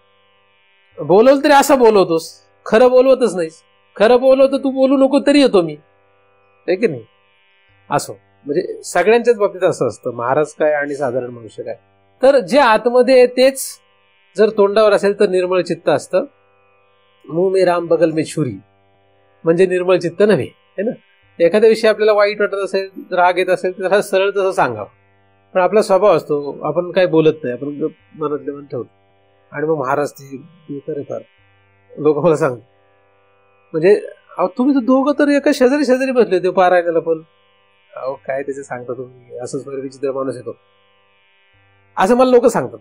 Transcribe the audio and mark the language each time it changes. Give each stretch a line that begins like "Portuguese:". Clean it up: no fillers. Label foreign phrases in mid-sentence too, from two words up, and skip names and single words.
Marathi: बोलवलं तरी असं बोलवतोस, खरं बोलवतच नाहीस. खरं बोलवतो तू, बोलू नको तरी येतो मी, आहे की नाही? असो, म्हणजे सगळ्यांच्याच बाबतीत असं असतं, महाराज काय आणि साधारण मनुष्य काय. तर जे आतमध्ये तेच जर तोंडावर असेल तर निर्मळ चित्त असतं.
Hindi: मुंह में राम बगल में छुरी म्हणजे निर्मळ चित्त नव्हे, है ना. एखाद्या विषयी आपल्याला वाईट वाटत असेल, राग येत असेल तर सरळ तसं सांगावं. पण आपला स्वभाव असतो, आपण काय बोलत नाही, आपण मनातले मन ठेवतो. आणि मग महाराज ते फार लोक मला सांगतात, म्हणजे तुम्ही तर दोघं तर एका शेजारी बसले होते पारायणाला, पण अहो काय त्याचे सांगता तुम्ही, असंच विचित्र माणूस येतो, असं मला लोक सांगतात.